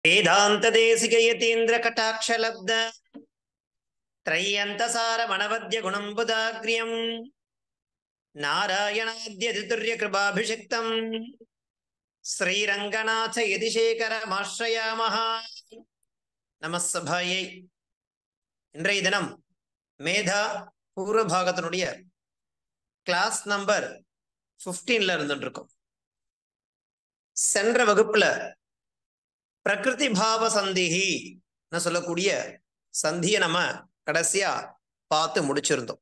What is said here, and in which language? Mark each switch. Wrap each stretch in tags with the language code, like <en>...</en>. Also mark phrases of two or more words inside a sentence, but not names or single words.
<sa>वेदांत देशिक यतीन्द्र कटाक्ष लब्ध त्रय्यंतसार मनवद्य गुणंबुदाग्र्यं नारायणाद्यतितुर्य कृपाभिषिक्तं श्रीरंगनाथ यतिशेखरमाश्रयामः நமஸ்ஸபாயை.</sa> <ta>இன்றைய தினம் மேதா பூர்வ பாகத்தினுடைய கிளாஸ் நம்பர் 15ல இருந்துட்டு இருக்கோம். சென்ற வகுப்புல</ta> <sa>प्रकृति भाव सन्धिः</sa> <ta>சொல்லக்கூடிய சந்தியை நம்ம கடைசியா பார்த்து முடிச்சிருந்தோம்.</ta>